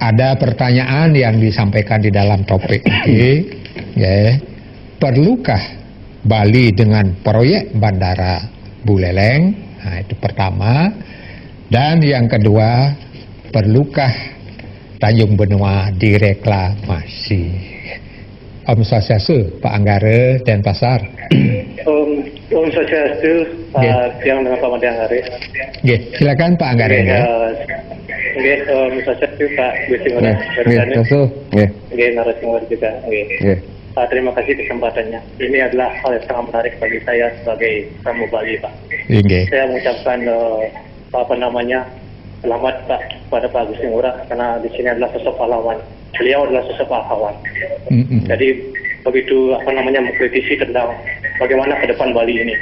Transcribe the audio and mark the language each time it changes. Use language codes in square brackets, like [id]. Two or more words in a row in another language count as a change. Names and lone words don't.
[id] Ada pertanyaan yang disampaikan di dalam topik ini, ya, perlukah Bali dengan proyek bandara Buleleng? Nah, itu pertama. Dan yang kedua, perlukah Tanjung Benua direklamasi? [sa] Om Swastiastu, [id] Pak Anggara Denpasar. [sa] Om Swastiastu, [id] siang dengan Pak Anggara. Silakan Pak Anggara. [sa] Om Swastiastu, [id] Pak Gusimura. Narasumber juga. Terima kasih kesempatannya. Ini adalah hal yang sangat menarik bagi saya sebagai tamu Bali, Pak. Saya mengucapkan selamat Pak pada Pak Gusimura karena di sini adalah sosok pahlawan. Beliau adalah sosok pahlawan. Jadi begitu mengkritisi tentang bagaimana ke depan Bali ini.